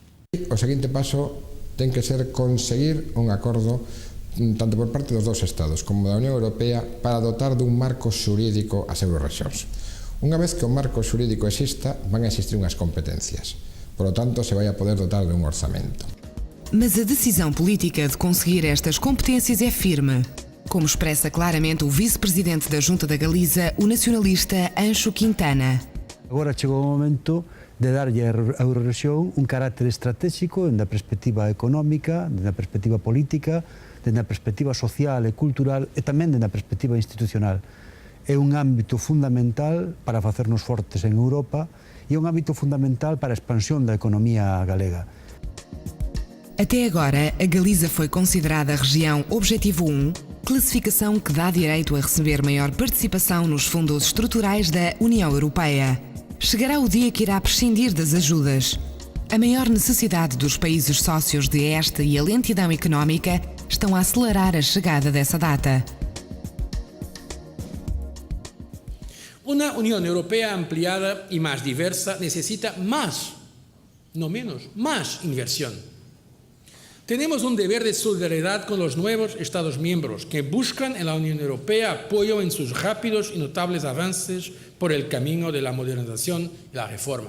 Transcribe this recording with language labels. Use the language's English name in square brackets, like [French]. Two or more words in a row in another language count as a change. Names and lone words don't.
[Galician] O seguinte paso ten que ser conseguir un acordo tanto por parte dos 2 Estados como da Unión Europea para dotar dun marco xurídico as Eurorrexións. Unha vez que o marco xurídico exista, van a existir unhas competencias. [Spanish] Por lo tanto, [Galician] se vai a poder dotar dun orzamento. [Portuguese] Mas a decisão política de conseguir estas competências é firme, como expressa claramente o vice-presidente da Junta da Galiza, o nacionalista Anxo Quintana. [Galician] Agora chegou o momento de darlle á Eurorrexión un carácter estratégico na perspectiva económica, na perspectiva política, na perspectiva social e cultural e tamén na perspectiva institucional. É un ámbito fundamental para facernos fortes en Europa e é un ámbito fundamental para a expansión da economía galega. [Portuguese] Até agora, a Galiza foi considerada a região Objetivo 1, classificação que dá direito a receber maior participação nos fundos estruturais da União Europeia. Chegará o dia que irá prescindir das ajudas. A maior necessidade dos países sócios de esta e a lentidão económica estão a acelerar a chegada dessa data. [Spanish] Una Unión Europea ampliada y más diversa necesita más, no menos, más inversión. Tenemos un deber de solidaridad con los nuevos Estados miembros que buscan en la Unión Europea apoyo en sus rápidos y notables avances por el camino de la modernización y la reforma.